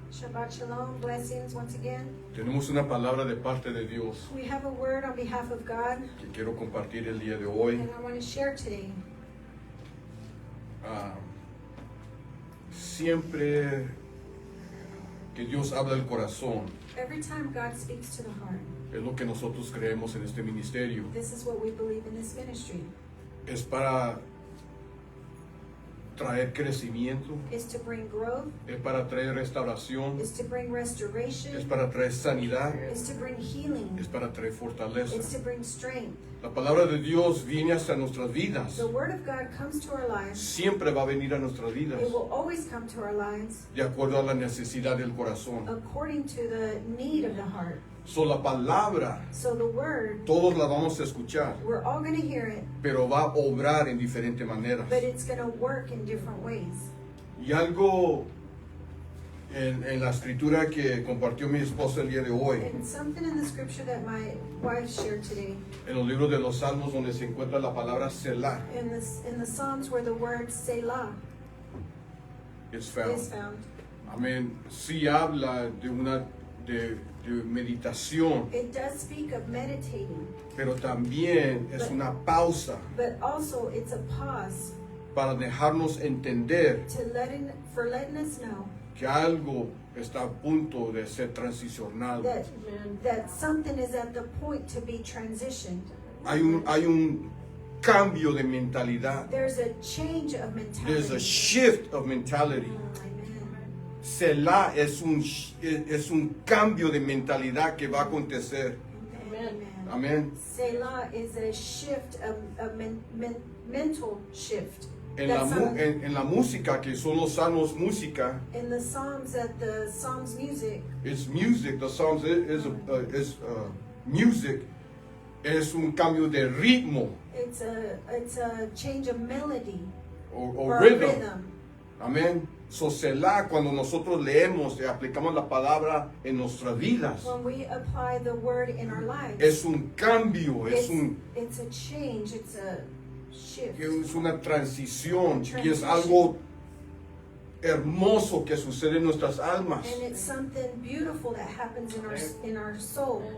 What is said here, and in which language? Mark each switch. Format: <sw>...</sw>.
<en>Shabbat Shalom, blessings once again.</en> <es>Tenemos una palabra de parte de Dios</es> <en>We have a word on behalf of God,</en> <es>que quiero compartir el día de hoy.</es> <en>and I want to share today.</en> <es>Siempre que Dios habla al corazón,</es> <en>Every time God speaks to the heart,</en> <es>es lo que nosotros creemos en este ministerio.</es> <en>this is what we believe in this ministry,</en> <es>Es para traer crecimiento,</es> <en>is to bring growth,</en> <es>es para traer restauración,</es> <en>is to bring</en> <es>es</es> <en>restoration,</en> <es>para traer sanidad,</es> <en>is to bring healing,</en> <es>es para traer fortaleza.</es> <en>is to bring strength.</en> <es>La palabra de Dios viene hasta nuestras vidas.</es> <en>The word of God comes to our lives.</en> <es>Siempre va a venir a nuestras vidas</es> <en>It will always come to our lives</en> <es>de acuerdo a la necesidad del corazón.</es> <en>according to the need of the heart. So,</en> <es>la palabra,</es> <en>So the word,</en> <es>todos la vamos a escuchar,</es> <en>we're all going to hear it,</en> <es>pero va a obrar en diferentes maneras.</es> <en>but it's going to work in different ways.</en> <es>Y algo en la escritura que compartió mi esposa el día de hoy,</es> <en>And something in the scripture that my wife shared today,</en> <es>en los libros de los Salmos, donde se encuentra la palabra Selah,</es> <en>in the Psalms where the word Selah is is found. found.</en> <es>Amén. Sí habla de meditación,</es> <en>It does speak of meditating,</en> <es>pero también es una pausa</es> <en>but also it's a pause</en> <es>para dejarnos entender</es> <en>for letting us know</en> <es>que algo está a punto de ser transicionado.</es> <en>that something is at the point to be transitioned.</en> <es>Hay un cambio de mentalidad.</es> <en>There's a change of There's a mentality. shift of mentality. Amen.</en> <es>Selah es un cambio de mentalidad que va a acontecer.</es> <en>Amen.</en> <es>Amén.</es> <en>Selah is a shift, a mental shift.</en> <es>En</es> <en>That's</en> <es>en la música, que son los salmos música,</es> <en>in the Psalms, that the Psalms music,</en> <es>es</es> <en>music. The Psalms is music.</en> <es>Es un cambio de ritmo</es> <en>it's a change of melody</en> <es>o</es> <en>or rhythm. rhythm.</en> <es>Amén.</es> <en>So,</en> <es>Selah, cuando nosotros leemos y aplicamos la palabra en nuestras vidas,</es> <en>When we apply the word in our lives,</en> <es>es un cambio, es</es> <en>it's a change, it's a shift.</en> <es>una transición y es algo hermoso que sucede en nuestras almas.</es> <en>And it's something beautiful that happens in our soul</en>